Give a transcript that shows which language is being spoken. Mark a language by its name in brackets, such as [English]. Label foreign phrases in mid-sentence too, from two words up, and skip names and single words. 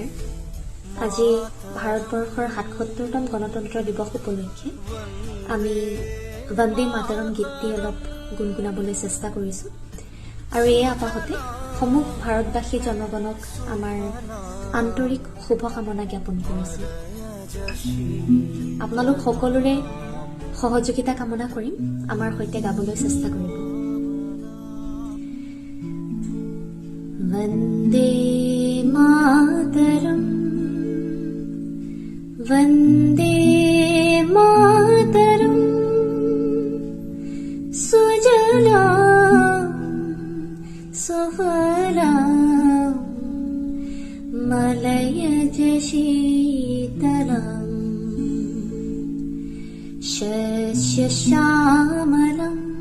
[Assamese] আজি ভাৰতবৰ্ষৰ ৭৭তম গণতন্ত্ৰ দিৱস উপলক্ষে আমি বন্দে মাতৰম গীতটি অলপ গুণগুণাবলৈ চেষ্টা কৰিছোঁ আৰু এই আপাহতে সমূহ ভাৰতবাসী জনগণক আমাৰ আন্তৰিক শুভকামনা জ্ঞাপন কৰিছোঁ। আপোনালোক সকলোৰে সহযোগিতা কামনা কৰিম, আমাৰ সৈতে গাবলৈ চেষ্টা কৰিব। [Sanskrit] वन्दे मातरम् वन्दे मातरम् सुजलां सुफलां मलयज शीतलम् शस्यश्यामलम्